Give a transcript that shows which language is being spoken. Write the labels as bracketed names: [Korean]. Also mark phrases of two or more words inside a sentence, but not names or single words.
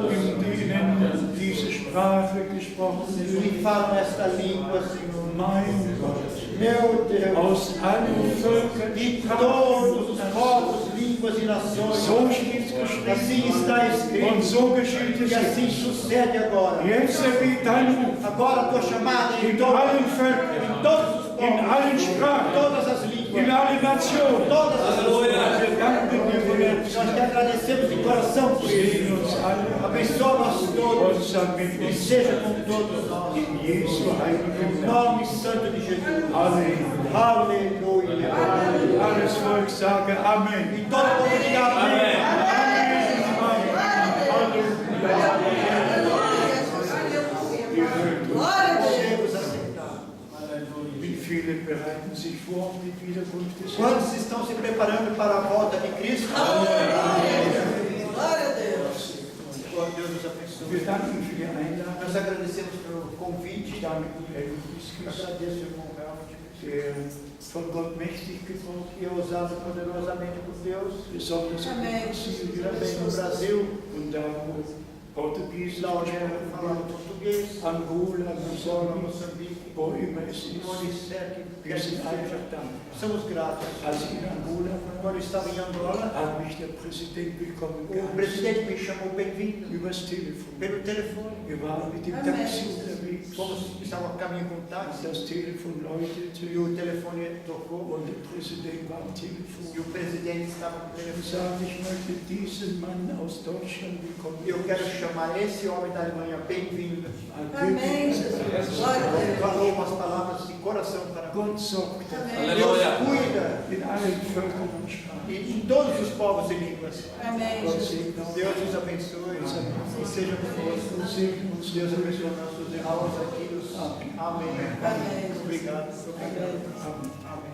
[German] in denen diese Sprache gesprochen [Portuguese] que [German] wird. [Portuguese] falam esta língua, Senhor. [German] Mein Gott, [Portuguese] Meu Deus. [German] aus allen Völkern, [Portuguese] De [German] Sprachen [Portuguese] todos os [German] und [Portuguese] povos, línguas e nações. [German] so steht es [Portuguese] Assim [German] geschrieben. [Portuguese] está escrito. [German] Und so geschieht es [Portuguese] E assim [German] jetzt. [Portuguese] sucede agora. [German] Jetzt ergeht dein Ruf [Portuguese] Agora a tua chamada em [German] in allen [Portuguese] em [German] Völkern, [Portuguese] todos os povos, [German] in allen [Portuguese] em [German] Sprachen, [Portuguese] todas as [German] in [Portuguese] línguas, [German] allen Nationen. [Portuguese] todas as nações. [German] Wir danken dir von Herzen. [Portuguese] Nós te agradecemos de coração por isso. [German] Segne uns alle [Portuguese] Abençoa-nos [German] und [Portuguese] todos [German] sei mit [Portuguese] e [German] uns. [Portuguese] seja com todos nós. [German] In Jesu heiligem [Portuguese] Em [German] Namen. [Portuguese] nome santo de Jesus. [German] Halleluja. [Portuguese] Aleluia. [German] Alles Volk sage Amen. [Portuguese] E todo mundo diga amém. Podemos aceitar. [German] Wie viele bereiten sich vor auf die Wiederkunft des Herrn? [Portuguese] Quantos estão se preparando para a volta de Cristo? Glória a Deus. Glória a Deus nos abençoe. [German] Wir danken für die Einladung. [Portuguese] Nós agradecemos pelo [German] Ich [Portuguese] convite. [German] danke Helmut Wieswitz, [Portuguese] Agradeço, irmão Helmut, [German] der von Gott mächtig gebraucht [Portuguese] que é usado poderosamente por Deus. [German] besonders in [Portuguese] Amém. Brasil Também no Brasil, [German] und da wo Portugiesisch [Portuguese] lá onde [German] gesprochen [Portuguese] falamos [German] wird, [Portuguese] português, Angola, Angola, Moçambique, Moçambique, [German] wo immer es ist. [Portuguese] onde quer que [German] Wir sind [Portuguese] seja. [German] einfach dankbar. [Portuguese] Somos gratos. [German] Als ich in Angola war, [Portuguese] Quando eu estava em Angola, [German] hat mich der Präsident willkommen [Portuguese] o [German] geheißen. [Portuguese] presidente me chamou bem-vindo [German] Übers Telefon. [Portuguese] pelo telefone. [German] Wir waren mit dem [Portuguese] Amen. [German] Taxi unterwegs. [Portuguese] Estava a caminho com o táxi [German] Das Telefon läutete [Portuguese] e o telefone tocou [German] und der Präsident war am [Portuguese] e [German] Telefon. [Portuguese] o presidente estava no [German] Ich [Portuguese] telefone. [German] sagte, ich möchte diesen Mann aus Deutschland willkommen. [Portuguese] Eu quero chamar esse homem da Alemanha bem-vindo. Amém, Jesus. Glória a Deus. Falou umas palavras de coração para mim. [German] Gott sorgt [Portuguese] Amém. Deus cuida [German] in allen Völkern und Sprachen. [Portuguese] em todos os povos e línguas. Amém, [German] Gott [Portuguese] Jesus. [German] segne uns. [Portuguese] Deus nos abençoe e seja conosco. [German] Segne uns. [Portuguese] Deus abençoe nossos irmãos aqui. Amém. Amém. Obrigado. Amém. [German] Amen.